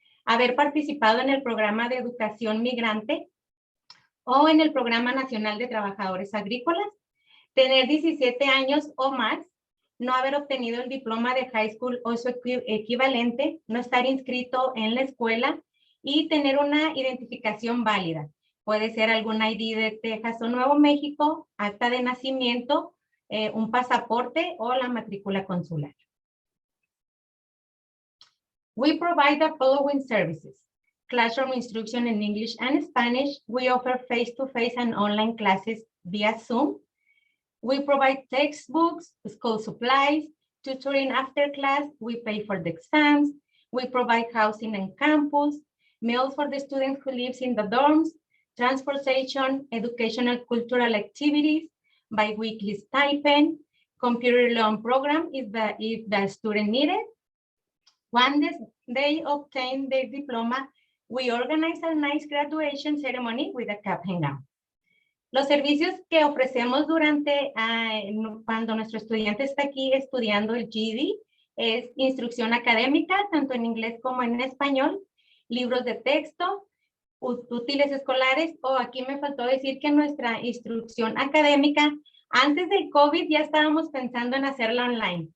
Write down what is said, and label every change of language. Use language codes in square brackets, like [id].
[es] Haber participado en el programa de educación migrante o en el programa nacional de trabajadores agrícolas, tener 17 años o más, no haber obtenido el diploma de high school o su equivalente, no estar inscrito en la escuela y tener una identificación válida. Puede ser algún ID de Texas o Nuevo México, acta de nacimiento, un pasaporte o la matrícula consular. [en] We provide the following services. Classroom instruction in English and Spanish. We offer face-to-face and online classes via Zoom. We provide textbooks, school supplies, tutoring after class. We pay for the exams. We provide housing and campus, meals for the students who live in the dorms, transportation, educational cultural activities, bi-weekly stipend, computer loan program if the student needed. Once they obtain their diploma, we organize a nice graduation ceremony with a cap and gown. [es] Los servicios que ofrecemos durante cuando nuestro estudiante está aquí estudiando el GED es instrucción académica, tanto en inglés como en español, libros de texto, útiles escolares, o aquí me faltó decir que nuestra instrucción académica, antes del COVID ya estábamos pensando en hacerla online.